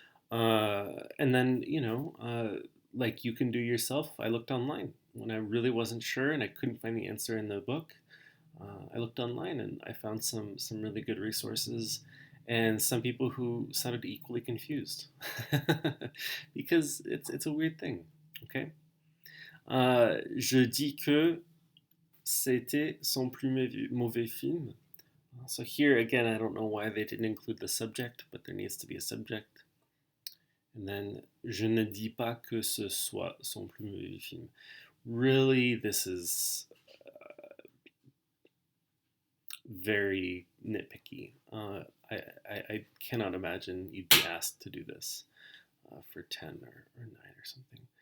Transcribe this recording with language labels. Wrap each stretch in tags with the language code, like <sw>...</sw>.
<en>And then, like you can do yourself, I looked online. When I really wasn't sure and I couldn't find the answer in the book, I looked online and I found some really good resources and some people who sounded equally confused because it's a weird thing. Okay.</en> <fr>Je dis que c'était son plus mauvais film.</fr> <en>So here again, I don't know why they didn't include the subject, but there needs to be a subject. And then</en> <fr>je ne dis pas que ce soit son plus mauvais film.</fr> <en>Really, this is very nitpicky. I cannot imagine you'd be asked to do this for 10 or 9 or something.</en>